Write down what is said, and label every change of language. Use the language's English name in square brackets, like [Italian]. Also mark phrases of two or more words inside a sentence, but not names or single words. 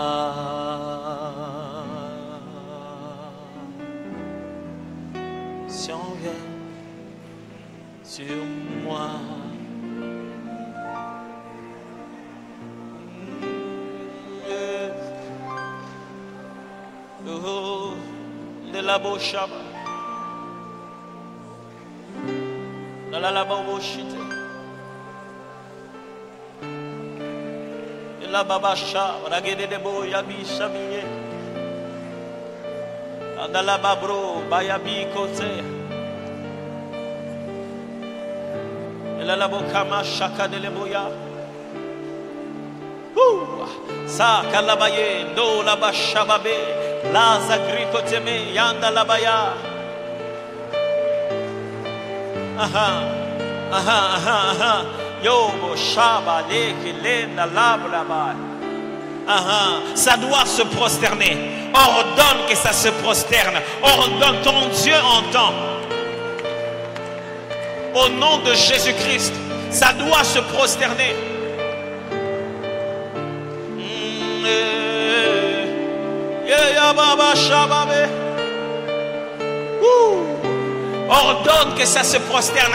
[French] L'onction vient sur moi. Oh, de la bochaba, de la bochite, de la babacha, ragede de boyabi samiye, de la babro, bayabi kote, de la bokama shaka de leboya. Sa kalabaye, do la bashababe. La zagrikoteme yanda labaya. Aha, aha, aha, aha. Yobo shaba leke lenda labraba. Aha, ça doit se prosterner. Ordonne que ça se prosterne. Ordonne, ton Dieu entend. Au nom de Jésus-Christ, ça doit se prosterner. Ordonne que ça se prosterne.